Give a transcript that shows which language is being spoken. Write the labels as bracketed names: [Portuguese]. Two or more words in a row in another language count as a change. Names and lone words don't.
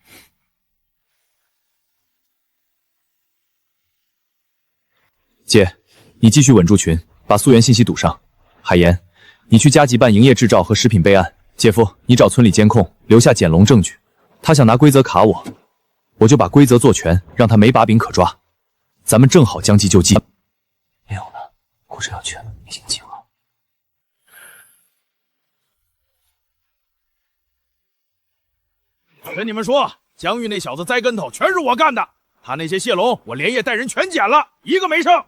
[Chinese] 姐，你繼續穩住群，把溯源信息堵上。海岩，你去加急辦營業執照和食品備案。姐夫，你找村裡監控，留下撿龍證據。他想拿規則卡我，我就把規則做全，讓他沒把柄可抓。咱們正好將計就計。沒有了，故事要全了，已經盡了。跟你們說，江玉那小子栽跟頭全是我幹的，他那些蟹籠我連夜帶人全撿了，一個沒剩。